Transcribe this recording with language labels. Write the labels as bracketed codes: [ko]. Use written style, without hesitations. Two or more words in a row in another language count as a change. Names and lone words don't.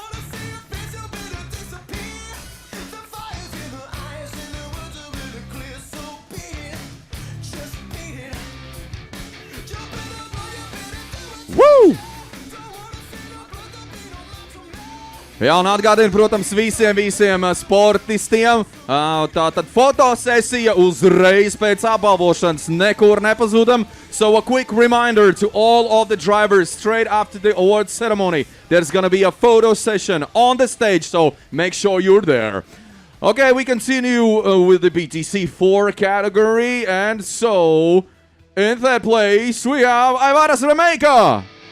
[lv] Woo! Jā, un atgādinu, protams, visiem sportistiem, tātad fotosesija uzreiz pēc apbalvošanas nekur nepazudam. [en] So a quick reminder to all of the drivers straight after the awards ceremony. There's gonna be a photo session on the stage, so make sure you're there. Okay, we continue with the BTC4 category, and so in third place we have Aivaras Remeika.